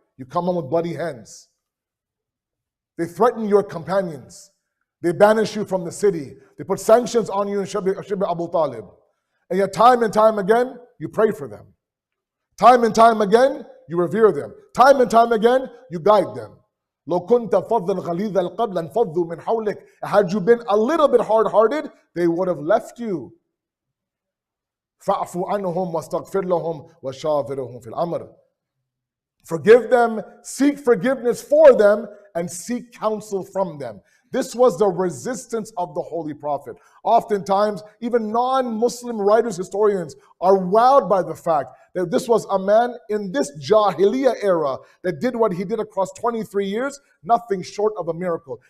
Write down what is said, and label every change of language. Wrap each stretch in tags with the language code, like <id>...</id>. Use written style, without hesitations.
<en>You come home with bloody hands. They threaten your companions. They banish you from the city. They put sanctions on you in Shibbi Abu Talib. And yet time and time again, you pray for them. Time and time again, you revere them. Time and time again, you guide them.</en> <ar>لو كنت فظا غليظ القلب لانفضوا من حولك.</ar> <en>Had you been a little bit hard-hearted, they would have left you.</en> <ar>فاعف عنهم واستغفر لهم وشاورهم في الأمر.</ar> <en>Forgive them, seek forgiveness for them, and seek counsel from them. This was the resistance of the Holy Prophet. Oftentimes, even non-Muslim writers, historians are wowed by the fact that this was a man in this Jahiliyyah era that did what he did across 23 years, nothing short of a miracle.</en>